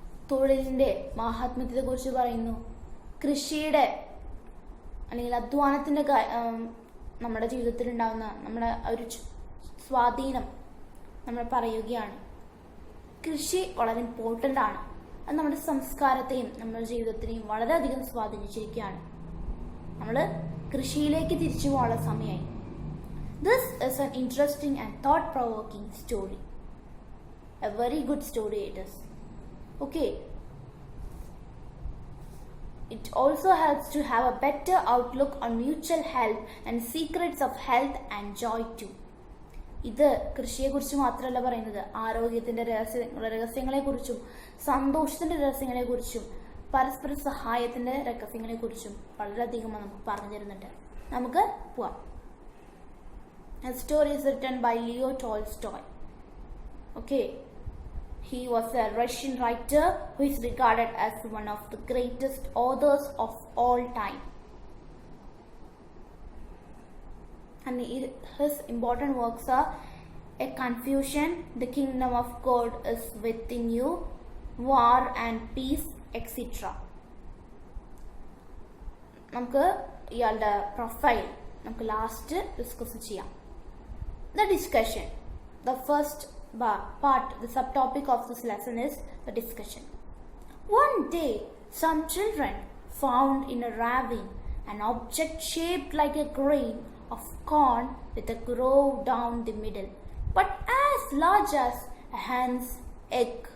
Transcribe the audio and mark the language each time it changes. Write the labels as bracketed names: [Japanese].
[Malayalam] തൊഴിലിൻ്റെ മാഹാത്മ്യത്തെ കുറിച്ച് പറയുന്നു. കൃഷിയുടെ അല്ലെങ്കിൽ അധ്വാനത്തിൻ്റെ നമ്മുടെ ജീവിതത്തിൽ ഉണ്ടാകുന്ന നമ്മുടെ ഒരു സ്വാധീനം നമ്മൾ പറയുകയാണ്. കൃഷി വളരെ ഇമ്പോർട്ടൻ്റ് ആണ്. അത് നമ്മുടെ സംസ്കാരത്തെയും നമ്മുടെ ജീവിതത്തിനെയും വളരെയധികം സ്വാധീനിച്ചിരിക്കുകയാണ്. നമ്മൾ കൃഷിയിലേക്ക് തിരിച്ചു പോകാനുള്ള സമയമായി. [English] This is an interesting and thought-provoking story. A very good story it is. Okay. It also helps to have a better outlook on mutual help and secrets of health and joy too. [Malayalam] ഇത് കൃഷിയെക്കുറിച്ച് മാത്രമല്ല പറയുന്നത്, ആരോഗ്യത്തിൻ്റെ രഹസ്യങ്ങളെക്കുറിച്ചും സന്തോഷത്തിൻ്റെ രഹസ്യങ്ങളെക്കുറിച്ചും പരസ്പര സഹായത്തിൻ്റെ രഹസ്യങ്ങളെക്കുറിച്ചും വളരെയധികം നമുക്ക് പറഞ്ഞു തരുന്നുണ്ട്. നമുക്ക് പോവാം. [English] A story is written by Leo Tolstoy. Okay. He was a Russian writer who is regarded as one of the greatest authors of all time. And his important works are A Confusion, The Kingdom of God is Within You, War and Peace, etc. [Malayalam] നമുക്ക് ഇയാളുടെ profile നമുക്ക് last discuss ചെയ്യാം. [English] The discussion. The first part, the subtopic of this lesson is the discussion. One day, some children found in a ravine an object shaped like a grain of corn with a grove down the middle, but as large as a hen's egg.